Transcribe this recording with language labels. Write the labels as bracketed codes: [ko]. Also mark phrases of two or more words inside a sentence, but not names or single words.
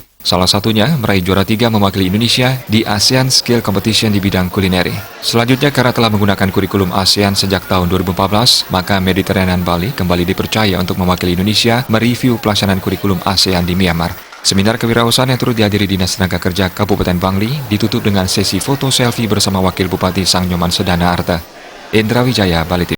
[id] Salah satunya meraih juara 3 mewakili Indonesia di ASEAN Skill Competition di bidang kulineri. Selanjutnya, karena telah menggunakan kurikulum ASEAN sejak tahun 2014, maka Mediterranean Bali kembali dipercaya untuk mewakili Indonesia mereview pelaksanaan kurikulum ASEAN di Myanmar. Seminar kewirausahaan yang turut dihadiri Dinas Tenaga Kerja Kabupaten Bangli ditutup dengan sesi foto selfie bersama Wakil Bupati Sang Nyoman Sedana Arta. Indra Wijaya, Bali TV.